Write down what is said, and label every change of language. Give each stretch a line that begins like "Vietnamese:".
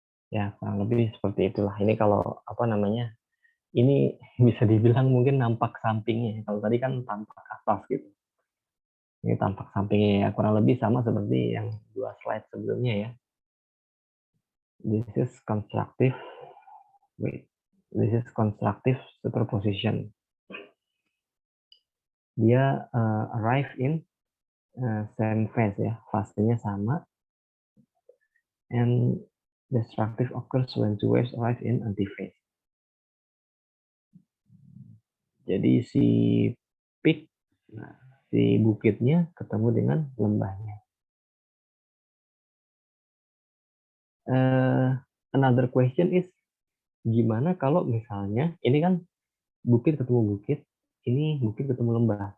Indonesian: Ya, kurang lebih seperti itulah. Ini kalau apa namanya? Ini bisa dibilang mungkin nampak sampingnya. Kalau tadi kan tampak atas gitu. Ini tampak sampingnya ya. Kurang lebih sama seperti yang 2 slide sebelumnya ya.
English: This is constructive. Wait. This is constructive superposition.
Indonesian: Dia
English: arrive in same phase
Indonesian: ya. Fasenya sama.
English: And destructive occurs when two waves arrive in antiphase.
Indonesian: Jadi si peak, nah, si bukitnya ketemu dengan lembahnya.
English: Another question is,
Indonesian: gimana kalau misalnya, ini kan bukit ketemu bukit, ini bukit ketemu lembah.